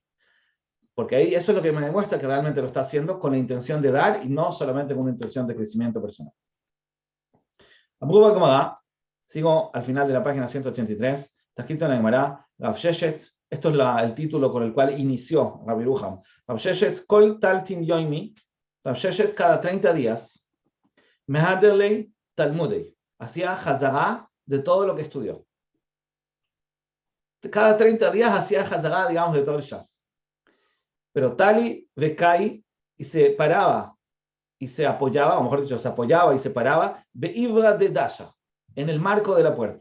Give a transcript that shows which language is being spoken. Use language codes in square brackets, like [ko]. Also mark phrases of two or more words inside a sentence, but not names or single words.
[es] Porque ahí eso es lo que me demuestra que realmente lo está haciendo con la intención de dar y no solamente con una intención de crecimiento personal. Sigo al final de la página 183. Está escrito en la Gemara, Rav Sheshet, esto es el título con el cual inició Rabbi Yeruham. Rav Sheshet, [arc] כל תלתין יומי, [es] Rav Sheshet cada 30 días, [arc] מהדר ליה תלמודיה, [es] hacía Hazara de todo lo que estudió. Cada 30 días hacía Hazara, digamos, de todo el Shas. Pero [arc] תלי וקאי, [es] y se paraba, y se apoyaba, o mejor dicho, se apoyaba y se paraba, [arc] בעיברא דדשא, [es] en el marco de la puerta.